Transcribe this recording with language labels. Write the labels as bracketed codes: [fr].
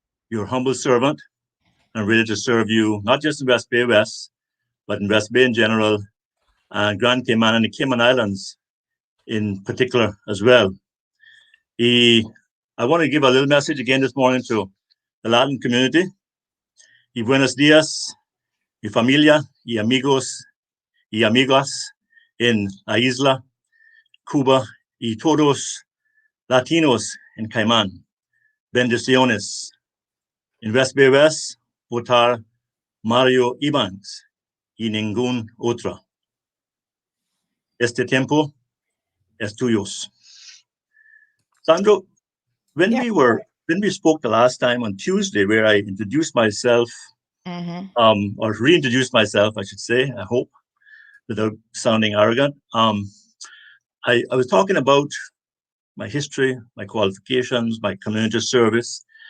[en] your humble servant, and ready to serve you, not just in West Bay West, but in West Bay in general, and Grand Cayman and the Cayman Islands in particular as well. I want to give a little message again this morning to the Latin community. [es] Y buenos días, y familia, y amigos, y amigas en la isla, Cuba, y todos Latinos en Cayman. Bendiciones. En West Bay West, votar Mario Ebanks y ningún otro. Este tiempo es tuyos. [en] Sandro, when we spoke the last time on Tuesday, where I introduced myself, or reintroduced myself, I should say, I hope, without sounding arrogant. I was talking about my history, my qualifications, my community service.